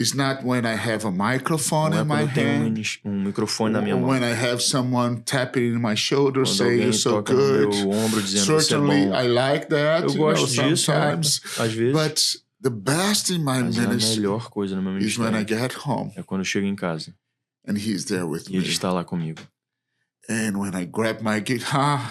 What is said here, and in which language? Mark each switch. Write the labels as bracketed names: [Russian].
[English] Is not when I have a microphone in my hand. [Portuguese] Microfone na minha mão. [English] When I have someone tapping in my shoulder saying you're so good. [Portuguese] No meu ombro dizendo [English] Certainly [Portuguese] você é bom. [English] I like that. [Portuguese] Eu gosto disso, [English] sometimes. [Portuguese] Às vezes. [English] But the best in my ministry. [Portuguese] A melhor coisa no meu ministério. [English] Is when I get home. [Portuguese] É quando eu chego em casa. [English] And he's there with me. [Portuguese] Ele está lá comigo. [English] And when I grab my guitar,